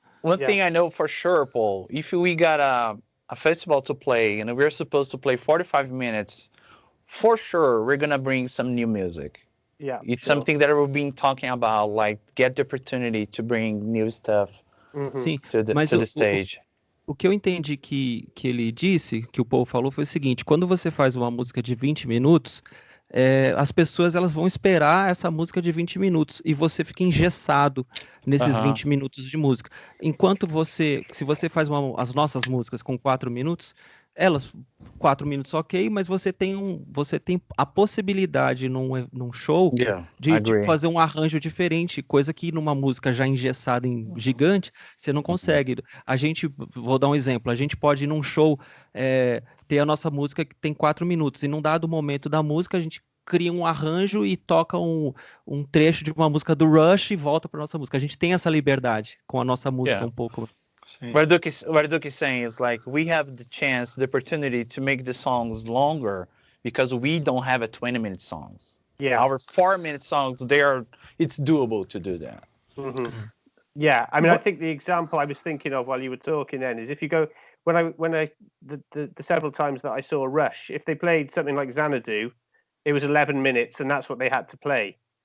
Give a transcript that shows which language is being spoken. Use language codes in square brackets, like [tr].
[en] One thing I know for sure, Paul, if we got a festival to play and we're supposed to play 45 minutes, for sure we're gonna bring some new music. Yeah, it's something that we've been talking about, like get the opportunity to bring new stuff to the stage. [pt] O que eu entendi que ele disse, que o Paul falou, foi o seguinte: quando você faz uma música de 20 minutos, as pessoas elas vão esperar essa música de 20 minutos e você fica engessado nesses 20 minutos de música. Enquanto se você faz as nossas músicas com 4 minutos, elas 4 minutos ok, mas você tem a possibilidade num show de fazer um arranjo diferente, coisa que numa música já engessada em gigante, você não consegue. Vou dar um exemplo, a gente pode ir num show ter a nossa música que tem 4 minutos, e num dado momento da música a gente cria um arranjo e toca um trecho de uma música do Rush e volta para nossa música. A gente tem essa liberdade com a nossa música um pouco. [en] What Duke is saying is like we have the opportunity to make the songs longer because we don't have a 20-minute songs. Yeah, our 4-minute songs, it's doable to do that. Yeah, I mean, I think the example I was thinking of while you were talking then is if you go the several times that I saw Rush, if they played something like Xanadu, it was 11 minutes and that's what they had to play.